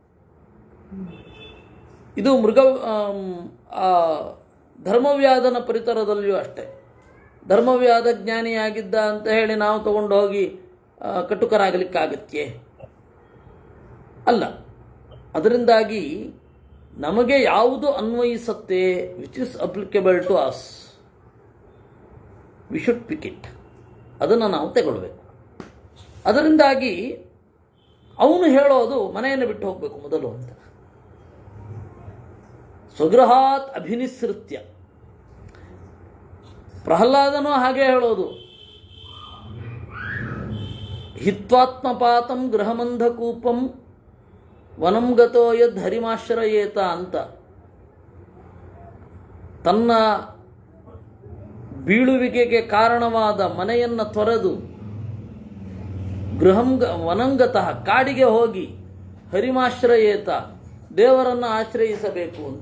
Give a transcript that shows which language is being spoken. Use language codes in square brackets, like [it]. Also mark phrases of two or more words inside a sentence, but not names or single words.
[kn] ಇದು ಧರ್ಮವ್ಯಾಧನ ಪರಿಸರದಲ್ಲಿಯೂ ಅಷ್ಟೇ. ಧರ್ಮವ್ಯಾಧ ಜ್ಞಾನಿಯಾಗಿದ್ದ ಅಂತ ಹೇಳಿ ನಾವು ತಗೊಂಡು ಹೋಗಿ ಕಟುಕರಾಗಲಿಕ್ಕಾಗತ್ಯೆ? ಅಲ್ಲ. ಅದರಿಂದಾಗಿ ನಮಗೆ ಯಾವುದು ಅನ್ವಯಿಸುತ್ತೆ, [en] which is applicable to us, we should pick it, [kn] ಅದನ್ನು ನಾವು ತಗೊಳ್ಬೇಕು. ಅದರಿಂದಾಗಿ ಅವನು ಹೇಳೋದು ಮನೆಯನ್ನು ಬಿಟ್ಟು ಹೋಗಬೇಕು ಮೊದಲು ಅಂತ. [sa] ಸ್ವಗೃಹಾತ್ ಅಭಿನಿಸೃತ್ಯ. [kn] ಪ್ರಹ್ಲಾದನೂ ಹಾಗೆ ಹೇಳೋದು. [sa] ಹಿತ್ವಾತ್ಮಪಾತಂ ಗೃಹಮಂಧಕೂಪಂ ವನಂ ಗತೋ ಯದ್ ಹರಿಮಾಶ್ರಯೇತ ಅಂತ. [kn] ತನ್ನ ಬೀಳುವಿಕೆಗೆ ಕಾರಣವಾದ ಮನೆಯನ್ನು ತೊರೆದು ವನಂಗತಃ ಕಾಡಿಗೆ ಹೋಗಿ ಹರಿಮಾಶ್ರಯೇತ ದೇವರನ್ನು ಆಶ್ರಯಿಸಬೇಕು ಅಂತ.